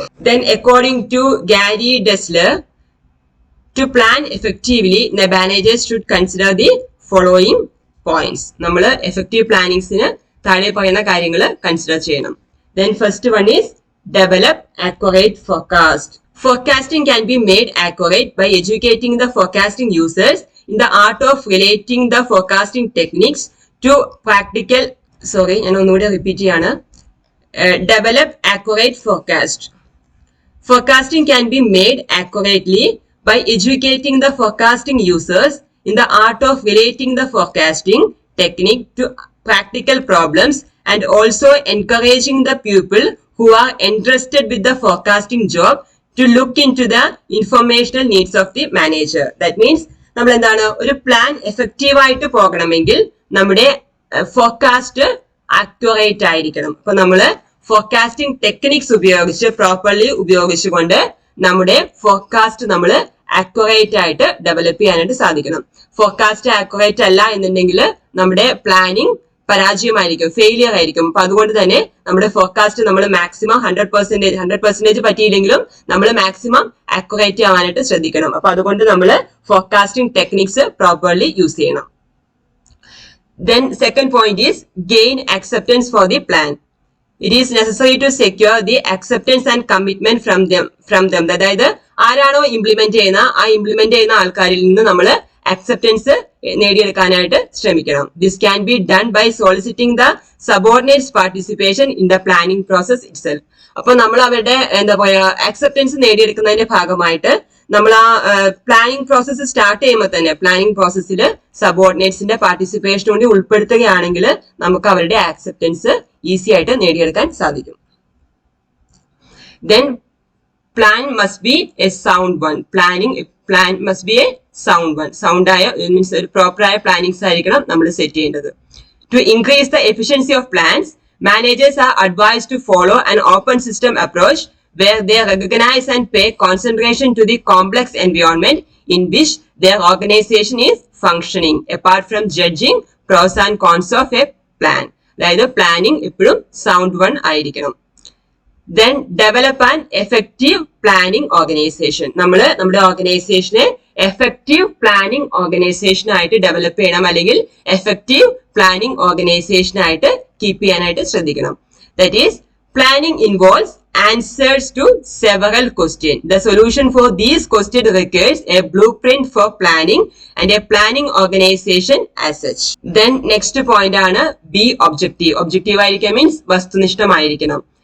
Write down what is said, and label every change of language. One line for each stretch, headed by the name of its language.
English: Then according to Gary Dessler, to plan effectively the managers should consider the following points.
Malayalam: നമ്മൾ effective പ്ലാനിങ്സിന് താഴെ പറയുന്ന കാര്യങ്ങൾ consider ചെയ്യണം.
English: Then first one is develop accurate forecast. Forecasting can be made accurate by educating the forecasting users in the art of relating the forecasting techniques to practical.
Malayalam: ഞാൻ ഒന്നുകൂടി repeat ചെയ്യാണ്.
English: Develop accurate forecast. Forecasting can be made accurately by educating the forecasting users in the art of relating the forecasting technique to practical problems and also encouraging the people who are interested with the forecasting job to look into the informational needs of the manager. That means
Malayalam: നമ്മൾ എന്താണ്, ഒരു plan effective ആയിട്ട് പോകണമെങ്കിൽ നമ്മുടെ forecast accurate ആയിരിക്കണം. അപ്പൊ നമ്മള് forecasting techniques ഉപയോഗിച്ച് പ്രോപ്പർലി ഉപയോഗിച്ചുകൊണ്ട് നമ്മുടെ ഫോർകാസ്റ്റ് നമ്മൾ ആക്യുറേറ്റ് ആയിട്ട് ഡെവലപ്പ് ചെയ്യാനായിട്ട് സാധിക്കണം. ഫോർകാസ്റ്റ് ആക്യുറേറ്റ് അല്ല എന്നുണ്ടെങ്കിൽ നമ്മുടെ പ്ലാനിങ് പരാജയമായിരിക്കും, ഫെയിലിയർ ആയിരിക്കും. അപ്പൊ അതുകൊണ്ട് തന്നെ നമ്മുടെ ഫോർകാസ്റ്റ് നമ്മൾ മാക്സിമം 100% പറ്റിയില്ലെങ്കിലും നമ്മൾ മാക്സിമം ആക്യുറേറ്റ് ആവാനായിട്ട് ശ്രദ്ധിക്കണം. അപ്പൊ അതുകൊണ്ട് നമ്മൾ ഫോർകാസ്റ്റിംഗ് ടെക്നിക്സ് പ്രോപ്പർലി യൂസ് ചെയ്യണം.
English: Then second point is gain acceptance for the plan. It is necessary to secure the acceptance and commitment from them.
Malayalam: അതായത് ആരാണോ ഇംപ്ലിമെന്റ് ചെയ്യുന്ന ആ ഇംപ്ലിമെന്റ് ചെയ്യുന്ന ആൾക്കാരിൽ നിന്ന് നമ്മൾ acceptance നേടിയെടുക്കാനായിട്ട് ശ്രമിക്കണം.
English: This can be done by soliciting the subordinates participation in the planning process itself.
Malayalam: അപ്പൊ നമ്മൾ അവരുടെ എന്താ പറയാ acceptance നേടിയെടുക്കുന്നതിന്റെ ഭാഗമായിട്ട് നമ്മൾ ആ പ്ലാനിങ് പ്രോസസ്സ് സ്റ്റാർട്ട് ചെയ്യുമ്പോൾ തന്നെ പ്ലാനിങ് പ്രോസസ്സിൽ സബോർഡിനേറ്റ്സിന്റെ പാർട്ടിസിപ്പേഷൻ കൂടി ഉൾപ്പെടുത്തുകയാണെങ്കിൽ നമുക്ക് അവരുടെ ആക്സെപ്റ്റൻസ് ഈസി ആയിട്ട് നേടിയെടുക്കാൻ സാധിക്കും.
English: Then plan must be a sound one. Plan must be a sound one.
Malayalam: Sound ആയ മീൻസ് ഒരു പ്രോപ്പർ ആയ പ്ലാനിങ്സ് ആയിരിക്കണം നമ്മൾ സെറ്റ് ചെയ്യേണ്ടത്.
English: To increase the efficiency of plans, managers are advised to follow an open system approach where they recognize and pay concentration to the complex environment in which their organization is functioning, apart from judging pros and cons of a plan.
Malayalam: അതായത് planning എപ്പോഴും sound one ആയിരിക്കണം.
English: Then develop an effective planning organization.
Malayalam: നമ്മൾ നമ്മുടെ ഓർഗനൈസേഷനെ effective planning organisation ആയിട്ട് develop ചെയ്യണം, അല്ലെങ്കിൽ effective planning organisation ആയിട്ട് കീപ്പ് ചെയ്യാനായിട്ട് ശ്രദ്ധിക്കണം.
English: That is, planning involves answers to several questions. The solution for these questions requires a blueprint for planning and a planning organization as such. Then next point ആണ് be objective. Objective ആയിരിക്കുക means
Malayalam: വസ്തുനിഷ്ഠമായിരിക്കണം.